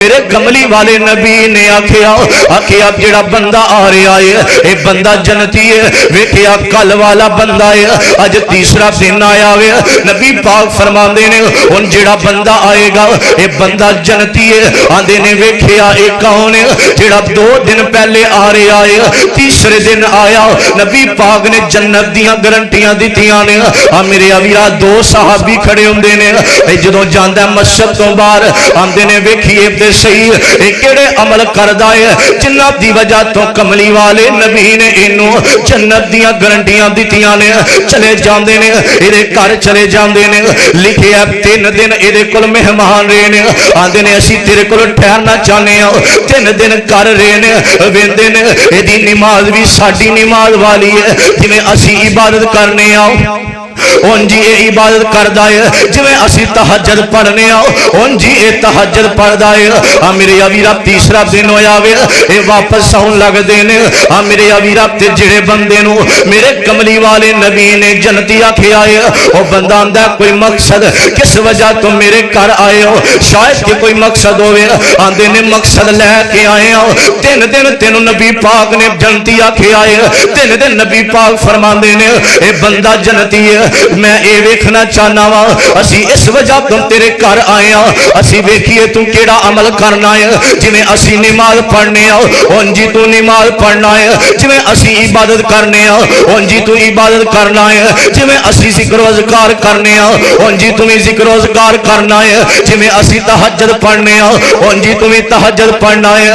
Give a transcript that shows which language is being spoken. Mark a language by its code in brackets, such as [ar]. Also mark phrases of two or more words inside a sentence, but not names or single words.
[pa] میرے کملی والے نبی نے آخیا جڑا بندہ آ رہا ہے یہ بندہ جنتی ہے، ویکھیا کل والا بندہ ہے اج تیسرا دن آیا ہے۔ نبی پاک فرماندے نے ہن جڑا بندہ آئے گا یہ بندہ جنتی ہے، آندے نے ویکھیا اے کون ہے جڑا 2 دن پہلے آ رہا ہے تیسرے دن آیا۔ نبی پاک نے جنت دیاں گارنٹیاں دتیاں نے۔ میرے اویرا 2 صحابی کھڑے ہوندے نے، جدوں جاندا مسجد تو باہر آندے نے ویکھیے تے صحیح اے کیڑے عمل کردا ہے جنہ دی وجہ تو کملی والے نبی نے اینو جنت دیاں گارنٹیاں دتیاں نے۔ چلے جاندے نے ایدے گھر چلے جاندے نے، لکھیا 3 دن ایدے کول مہمان رہے نے، آندے نے اسی تیرے کول ٹھہرنا چاہنے ہاں، 3 دن کر رہے نے، ویندے نے ایدی نماز بھی ساڈی نماز والی ہے جویں اسی عبادت کرنے آؤ اون جی اے عبادت کردا ہے، جویں اسی تہجد پڑھنے آؤ اون جی اے تہجد پڑھدا ہے۔ میرے اویرا تیسرا دن ہویا وے اے واپس آن لگ دے نے۔ میرے اویرا تے جڑے بندے نو میرے کملی والے نبی نے جنتی آکھیا ہے او بندہ آندا کوئی مقصد کس وجہ تو میرے گھر آئے ہو، شاید کہ کوئی مقصد ہوئے، آندے نے مقصد لے کے آئے ہو۔ 3 دن تینوں نبی پاک نے جنتی آکھیا ہے، 3 دن نبی پاک فرماندے نے اے بندہ جنتی ہے، میں اے ویکھنا چاہنا وا اسی اس وجہ تو تیرے گھر آئے ہاں، اسی ویکھیے تو کیڑا عمل کرنا ہے، جویں اسی نماز پڑھنے آ اون جی تو نماز پڑھنا ہے، جویں اسی عبادت کرنے آ اون جی تو عبادت کرنا ہے، جویں اسی ذکر و اذکار کرنے آ اون جی تو ذکر و اذکار کرنا ہے، جویں اسی تہجد پڑھنے آ اون جی تو تہجد پڑھنا ہے۔